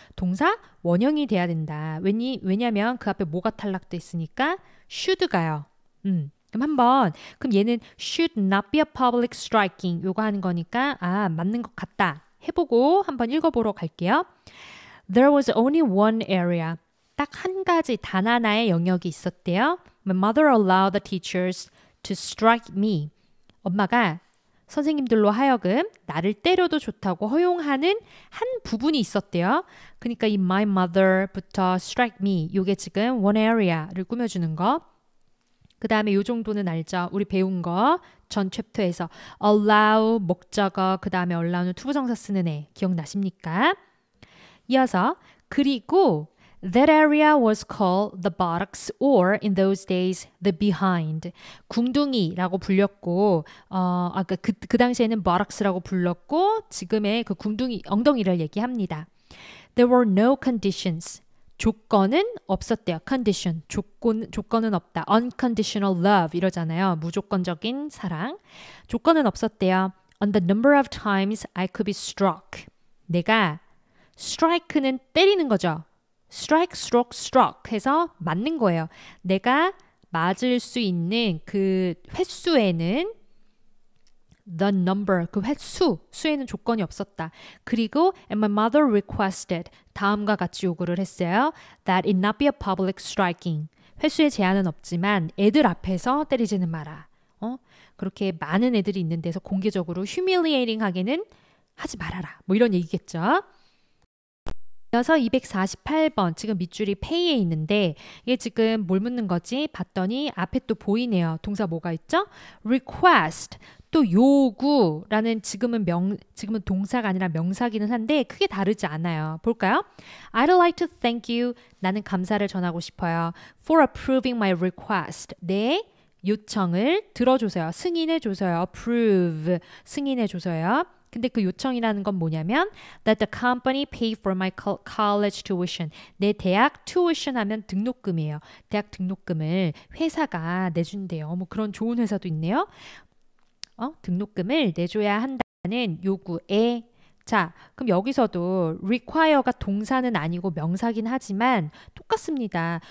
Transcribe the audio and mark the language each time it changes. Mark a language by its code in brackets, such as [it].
[ko] 동사 원형이 돼야 된다. 왜냐면 그 앞에 뭐가 탈락돼 있으니까 should가요. 그럼 얘는 [en] should not be a public striking [ko] 요거 하는 거니까 맞는 것 같다. 해보고 한번 읽어보러 갈게요. [en] There was only one area. [ko] 딱 한 가지 단 하나의 영역이 있었대요. [en] My mother allowed the teachers to strike me. [ko] 엄마가 선생님들로 하여금 나를 때려도 좋다고 허용하는 한 부분이 있었대요. 그러니까 이 my mother부터 strike me 요게 지금 one area를 꾸며주는 거. 그 다음에 요 정도는 알죠? 우리 배운 거 전 챕터에서 allow 목적어 그 다음에 allow는 투부정사 쓰는 애 기억나십니까? 이어서 그리고 [en] that area was called the buttocks or in those days the behind. [ko] 궁둥이라고 불렸고 그 당시에는 buttocks라고 불렀고 지금의 그 궁둥이 엉덩이를 얘기합니다. [en] There were no conditions. [ko] 조건은 없었대요. condition. 조건은 없다. [en] unconditional love [ko] 이러잖아요. 무조건적인 사랑. 조건은 없었대요. [en] On the number of times I could be struck. [ko] 내가 strike는 때리는 거죠. strike, stroke, struck 해서 맞는 거예요. 내가 맞을 수 있는 그 횟수에는 the number, 그 수에는 조건이 없었다. 그리고 [en] and my mother requested, [ko] 다음과 같이 요구를 했어요. [en] That it not be a public striking. [ko] 횟수에 제한은 없지만 애들 앞에서 때리지는 마라. 그렇게 많은 애들이 있는 데서 공개적으로 humiliating 하게는 하지 말아라. 뭐 이런 얘기겠죠. 이어서 248번 지금 밑줄이 pay에 있는데 이게 지금 뭘 묻는 거지? 봤더니 앞에 또 보이네요. 동사 뭐가 있죠? request 또 요구라는 지금은 동사가 아니라 명사기는 한데 크게 다르지 않아요. 볼까요? [en] I'd like to thank you. [ko] 나는 감사를 전하고 싶어요. [en] For approving my request. [ko] 내 요청을 들어줘서요. 승인해줘서요. approve. 승인해줘서요. 근데 그 요청이라는 건 뭐냐면 [en] that the company pay for my college tuition. [ko] 내 대학 tuition 하면 등록금이에요. 대학 등록금을 회사가 내준대요. 뭐 그런 좋은 회사도 있네요. 등록금을 내줘야 한다는 요구에 자, 그럼 여기서도 require가 동사는 아니고 명사긴 하지만 똑같습니다.